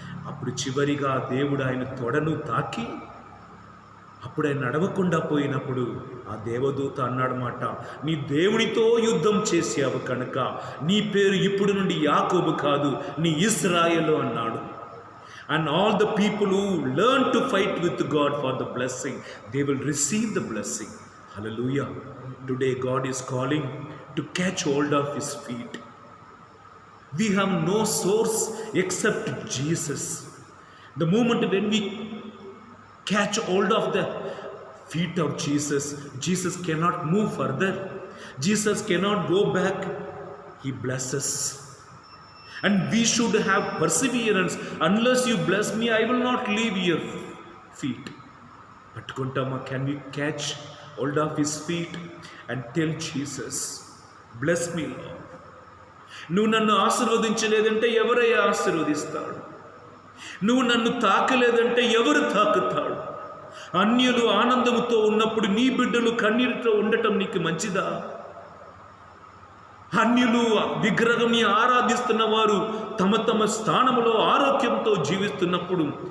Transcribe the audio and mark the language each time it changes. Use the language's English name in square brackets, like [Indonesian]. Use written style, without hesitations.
[Telugu] అప్పుడు చివరిగా దేవుడు ఆయన తొడను తాకి అప్పుడు ఆయన నడవకుండా పోయినప్పుడు ఆ దేవదూత అన్నాడన్నమాట, నీ దేవునితో యుద్ధం చేసావు కనుక నీ పేరు ఇప్పుడు నుండి యాకోబు కాదు, నీ ఇశ్రాయేలు అన్నాడు. [English] And all the people who learn to fight with God for the blessing, they will receive the blessing. Hallelujah. Today God is calling to catch hold of his feet. We have no source except Jesus. The moment when we catch hold of the feet of Jesus, Jesus cannot move further. Jesus cannot go back. He blesses. And we should have perseverance. Unless you bless me, I will not leave your feet. Pattukontama, can we catch hold of his feet and tell Jesus, bless me, Lord. [Telugu] నువ్వు నన్ను ఆశీర్వదించలేదంటే ఎవరయ్యా ఆశీర్వదిస్తాడు? నువ్వు నన్ను తాకలేదంటే ఎవరు తాకుతాడు? అన్యులు ఆనందముతో ఉన్నప్పుడు నీ బిడ్డలు కన్నీరుతో ఉండటం నీకు మంచిదా? అన్యులు విగ్రహంని ఆరాధిస్తున్న వారు తమ తమ స్థానంలో ఆరోగ్యంతో జీవిస్తున్నప్పుడు